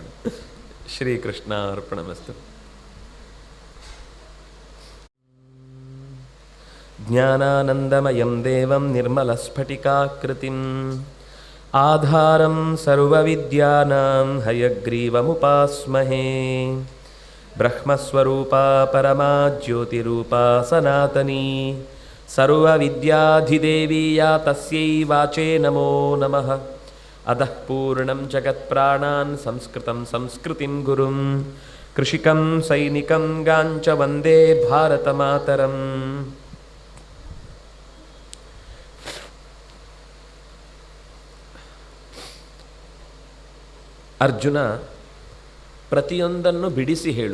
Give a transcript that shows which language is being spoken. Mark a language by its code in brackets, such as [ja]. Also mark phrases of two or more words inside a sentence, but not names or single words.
[sa] ಶ್ರೀಕೃಷ್ಣ ಅರ್ಪಣಮಸ್ತು. ಜ್ಞಾನಾನಂದಮಯಂ ದೇವಂ ನಿರ್ಮಲಸ್ಫಟಿಕಾಕೃತಿಂ ಆಧಾರಂ ಸರ್ವವಿದ್ಯಾನಾಂ ಹಯಗ್ರೀವಮುಪಾಸ್ಮಹೇ. ಬ್ರಹ್ಮಸ್ವರೂಪಾ ಪರಮಾ ಜ್ಯೋತಿರೂಪಾ ಸನಾತನೀ ಸರ್ವವಿದ್ಯಾಧಿದೇವಿ ಯಾ ತಸ್ಯೈ ವಾಚೇ ನಮೋ ನಮಃ. ಅಧಃ ಪೂರ್ಣಂ ಜಗತ್ಪ್ರಾಣಾನ್ ಸಂಸ್ಕೃತಂ ಸಂಸ್ಕೃತಿಂ ಗುರುಂ ಕೃಷಿಕಂ ಸೈನಿಕಂ ಗಾಂಚ ವಂದೇ ಭಾರತಮಾತರಂ. [kn] ಅರ್ಜುನ, ಪ್ರತಿಯೊಂದನ್ನು ಬಿಡಿಸಿ ಹೇಳು.